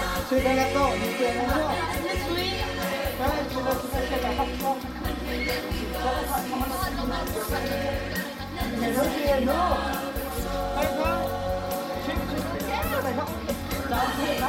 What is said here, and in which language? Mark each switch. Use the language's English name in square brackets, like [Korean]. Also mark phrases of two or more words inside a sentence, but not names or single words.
[Indonesian] sudah lihat tuh, itu yang mana? Sudah dapat kok. Hello kia no. [Vietnamese] Hay không? Chuyện này nó đau thiệt lắm.